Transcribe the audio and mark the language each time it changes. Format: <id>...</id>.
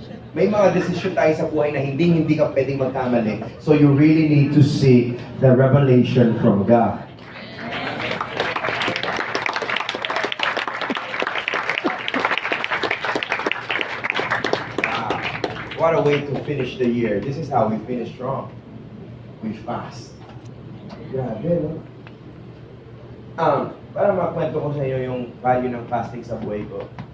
<tl>May mga desisyon tayo sa buhay na hindi ka pwedeng magkamali.</tl> <en>So you really need to seek the revelation from God. What a way to finish the year. This is how we finish strong. We fast.</en> <tl>Grabe, no? Para makwento ko sa inyo yung value ng fasting sa buhay ko.</tl>